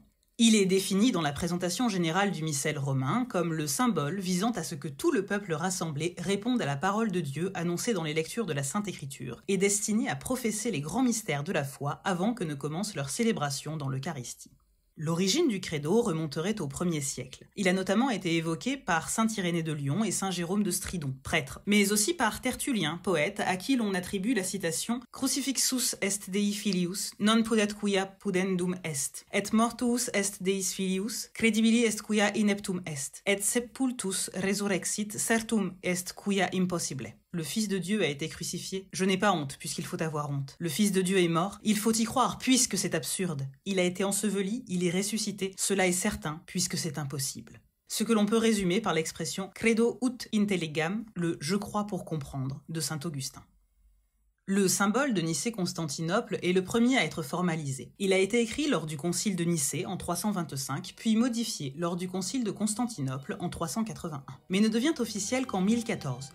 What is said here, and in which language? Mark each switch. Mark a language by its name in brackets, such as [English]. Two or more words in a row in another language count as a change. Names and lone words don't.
[French] Il est défini dans la présentation générale du missel romain comme le symbole visant à ce que tout le peuple rassemblé réponde à la parole de Dieu annoncée dans les lectures de la Sainte Écriture et destiné à professer les grands mystères de la foi avant que ne commence leur célébration dans l'Eucharistie. L'origine du credo remonterait au 1er siècle. Il a notamment été évoqué par saint Irénée de Lyon et saint Jérôme de Stridon, prêtre, mais aussi par Tertullien, poète, à qui l'on attribue la citation « [Latin] Crucifixus est Dei filius, non pudet quia pudendum est, et mortuus est Deis filius, credibili est quia ineptum est, et sepultus resurrexit, certum est quia impossible ». [French] Le Fils de Dieu a été crucifié. Je n'ai pas honte, puisqu'il faut avoir honte. Le Fils de Dieu est mort. Il faut y croire, puisque c'est absurde. Il a été enseveli, il est ressuscité. Cela est certain, puisque c'est impossible. Ce que l'on peut résumer par l'expression « [Latin] credo ut intelligam », [French] le « je crois pour comprendre » de saint Augustin. Le symbole de Nicée-Constantinople est le premier à être formalisé. Il a été écrit lors du concile de Nicée en 325, puis modifié lors du concile de Constantinople en 381, mais ne devient officiel qu'en 1014.